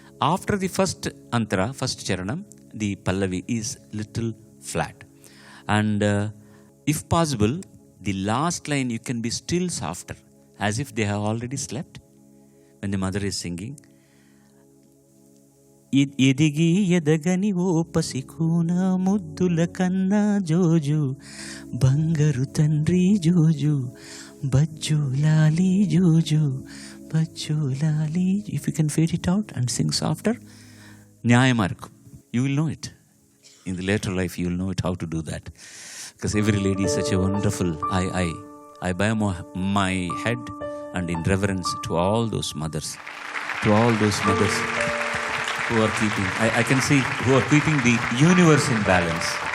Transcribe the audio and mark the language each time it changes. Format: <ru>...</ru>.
<en>After the first antara, first charanam, the pallavi is little flat. And if possible, the last line you can be still softer, as if they have already slept when the mother is singing.</en> <te>ఎదిగి ఎదగని ఓ పసికూన ముద్దుల కన్నా జోజు బంగారు తండ్రి జోజు బజ్జు లాలి జోజు బజ్జు లాలి.</te> <en>If you can fade it out and sing softer, న్యాయమార్కు. You will know it. In the later life, you will know it how to do that. Because every lady is such a wonderful. I bow my head and in reverence to all those mothers. To all those mothers who are keeping, I can see, who are keeping the universe in balance.</en>